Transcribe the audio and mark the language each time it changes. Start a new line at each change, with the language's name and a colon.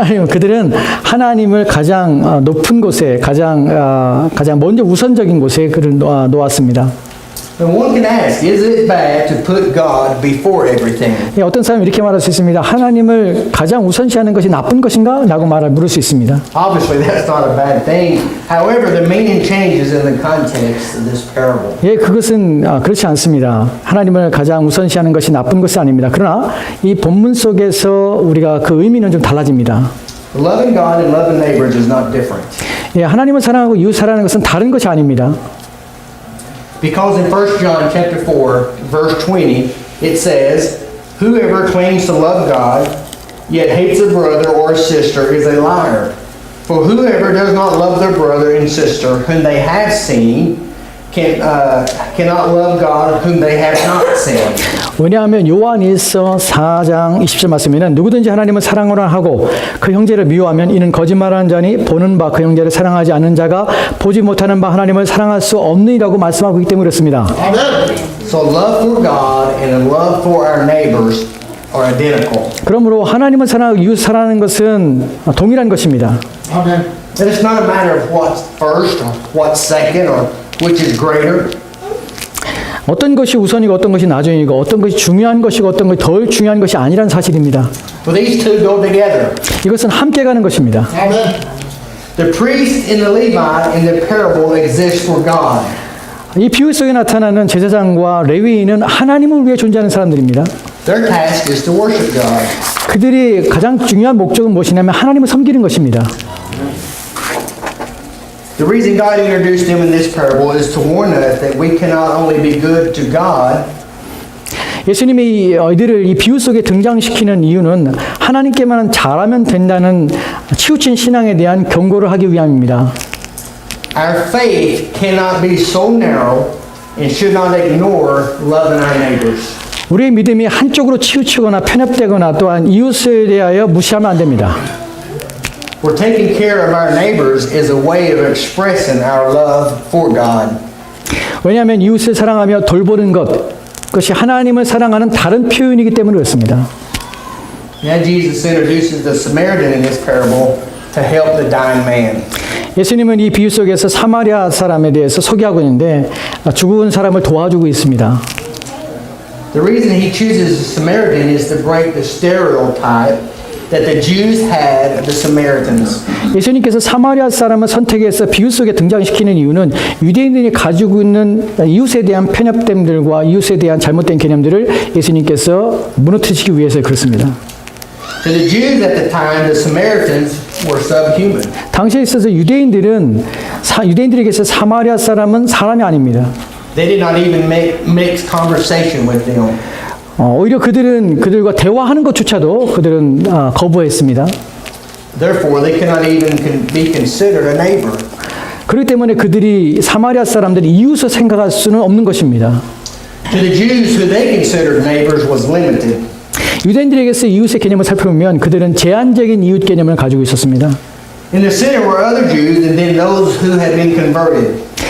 Korean: 그들은 하나님을 가장 높은 곳에 가장 먼저 우선적인 곳에 그를 놓았습니다.
English: And one can ask, is it bad to put God before everything?
Korean: 어떤 사람이 이렇게 말할 수 있습니다. 하나님을 가장 우선시하는 것이 나쁜 것인가? 라고 물을 수 있습니다.
English: Obviously, that's not a bad thing. However, the meaning changes in the context of this parable.
Korean: 그것은 그렇지 않습니다. 하나님을 가장 우선시하는 것이 나쁜 것이 아닙니다. 그러나 이 본문 속에서 우리가 그 의미는 좀 달라집니다.
English: Loving God and loving neighbors is not different.
Korean: 하나님을 사랑하고 이웃 사랑하는 것은 다른 것이 아닙니다.
English: Because in 1 John chapter 4, verse 20, it says, "Whoever claims to love God, yet hates a brother or a sister is a liar. For whoever does not love their brother and sister whom they have seen, cannot love God whom they have not seen."
Korean: 왜냐하면 요한일서 4장 20절 말씀에는 누구든지 하나님을 사랑하라 하고 그 형제를 미워하면 이는 거짓말하는 자니 보는 바 그 형제를 사랑하지 않는 자가 보지 못하는 바 하나님을 사랑할 수 없느니라고 말씀하고 있기 때문에 그렇습니다.
English: So love for God and love for our neighbors are identical.
Korean: 그러므로 하나님을 사랑하고 이웃 사랑하는 것은 동일한 것입니다.
English: And it's not a matter of what's first or what's second or which is greater.
Korean: 어떤 것이 우선이고 어떤 것이 나중이고 어떤 것이 중요한 것이고 어떤 것이 덜 중요한 것이 아니라는 사실입니다.
English: Well, these two go together.
Korean: 이것은 함께 가는 것입니다.
English: The priest and the Levite in the parable exist for God.
Korean: 이 비유 속에 나타나는 제사장과 레위인은 하나님을 위해 존재하는 사람들입니다.
English: Their task is to worship God.
Korean: 그들이 가장 중요한 목적은 무엇이냐면 하나님을 섬기는 것입니다.
English: The reason God introduced them in this parable is to warn us that we cannot only be good to God,
Korean: 예수님이 이들을 이 비유 속에 등장시키는 이유는 하나님께만 잘하면 된다는 치우친 신앙에 대한 경고를 하기 위함입니다.
English: our faith cannot be so narrow and should not ignore loving our neighbors.
Korean: 우리의 믿음이 한쪽으로 치우치거나 편협되거나 또한 이웃에 대하여 무시하면 안 됩니다.
English: We're taking care of our neighbors is a way of expressing our love for God.
Korean: 왜냐하면 이웃을 사랑하며 돌보는 그것이 하나님을 사랑하는 다른 표현이기 때문에 그렇습니다.
English: Now Jesus introduces the Samaritan in this parable to help the dying man.
Korean: 예수님은 이 비유 속에서 사마리아 사람에 대해서 소개하고 있는데 죽은 사람을 도와주고 있습니다.
English: The reason he chooses the Samaritan is to break the stereotype that the Jews had of the Samaritans.
Korean: 예수님께서 사마리아 사람을 선택해서 비유 속에 등장시키는 이유는 유대인들이 가지고 있는 이웃에 대한 편협됨들과 이웃에 대한 잘못된 개념들을 예수님께서 무너뜨리시기 위해서 그렇습니다.
English: To the Jews at the time, the Samaritans were subhuman.
Korean: 당시에 있어서 유대인들에게 있어서 사마리아 사람은 사람이 아닙니다.
English: They did not even mix conversation with them.
Korean: 오히려 그들과 대화하는 것조차도 그들은 거부했습니다.
English: Therefore, they cannot even be considered a neighbor.
Korean: 그렇기 때문에 그들이 사마리아 사람들이 이웃을 생각할 수는 없는 것입니다.
English: To the Jews who they considered neighbors was limited.
Korean: 유대인들에게서 이웃의 개념을 살펴보면 그들은 제한적인 이웃 개념을 가지고 있었습니다.
English: In the center were other Jews and then those who had been converted.